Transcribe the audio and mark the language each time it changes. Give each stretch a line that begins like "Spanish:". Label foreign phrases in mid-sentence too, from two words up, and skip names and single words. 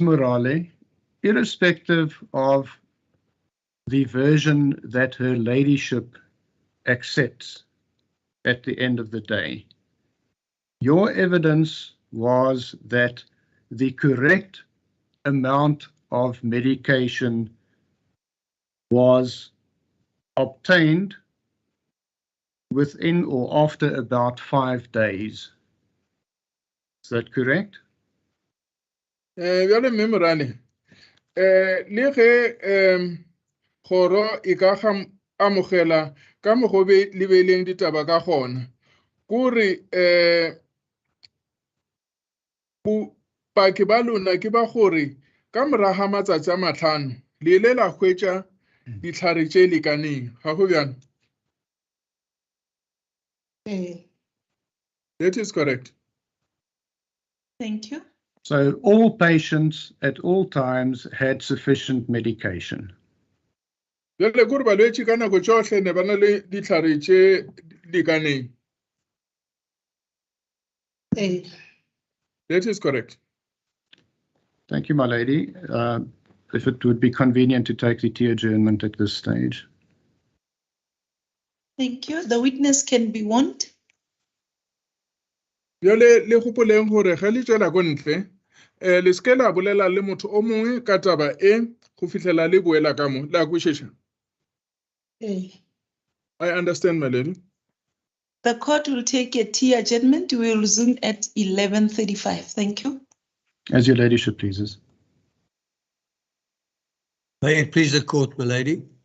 English: Morale, irrespective of the version that her ladyship accepts at the end of the day, your evidence was that the correct amount of medication was obtained within or after about 5 days. Is that correct?
Northern Sotho: Bjale mme Morale, le ge kgoro e ka amogela ka mokgwa o le beileng ditaba ka gona, kore bopaki ba lona ke ba gore ka moraga ga matsatsi a matlhano le ile la hwetša ditlhare tše lekaneng, ga go bjana?
English: That is correct. Thank you. So all patients at all times had sufficient medication.
Northern Sotho: Bjale kore balwetši ka nako tšohle ne ba na le ditlhare tše lekaneng.
English: That is correct. Thank you, my lady. If it would be convenient to take the tea adjournment at this stage. Thank you. The witness can be warned.
Northern Sotho: Bjale le gopoleng gore ge le tšwela ko ntle, le seke la bolela le motho o mongwe ka taba e go fihlela le boela ka mo, la kwešiša?
English: I understand, my lady. The court will take a tea adjournment. We will resume at 11:35. Thank you. As your ladyship pleases. May it please the court, my lady.